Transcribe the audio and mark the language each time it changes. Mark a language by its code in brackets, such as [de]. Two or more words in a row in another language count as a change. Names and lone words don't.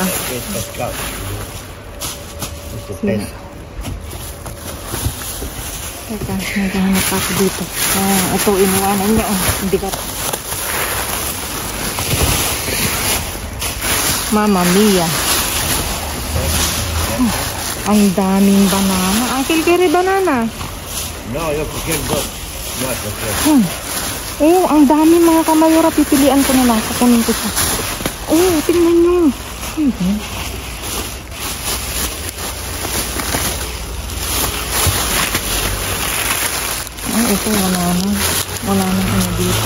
[tl] Teka, naghahanap ako dito. Ito, iniwanan niya. Hindi ka. [it] Mama Mia. [tl] Ang daming banana. Uncle, kere banana. [es] No, yo prefiero dos. No, prefiero. [tl] Oh, ang dami mga kamayora. Pipilian ko na lang. Kukunin ko siya. Oh, tingnan nyo. Ay, ito wala na. Wala na ano dito.